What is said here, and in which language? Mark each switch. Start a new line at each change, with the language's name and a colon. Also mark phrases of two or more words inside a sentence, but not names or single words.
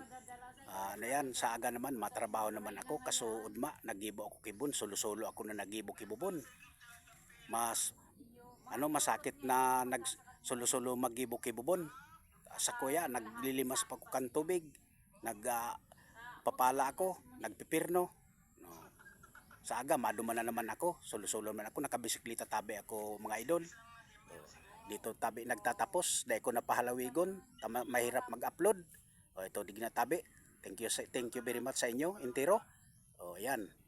Bikol: Ayan sa aga naman matrabaho naman ako kasuod nagibo ako kibon solo-solo ako na nagibo kibubon. Masakit na solo-solo magibo kibubon. Sa kuya naglilimas pa ko kan tubig. Papala ako, nagpipirno. Sa aga maduman na naman ako, solo-solo naman ako, nakabisikleta tabi ako mga idol. Dito tabi nagtatapos, dahil ko napahalawigon, mahirap mag-upload. Ito digna tabi.
English: Thank you very much
Bikol: sa inyo, entero. Ayan.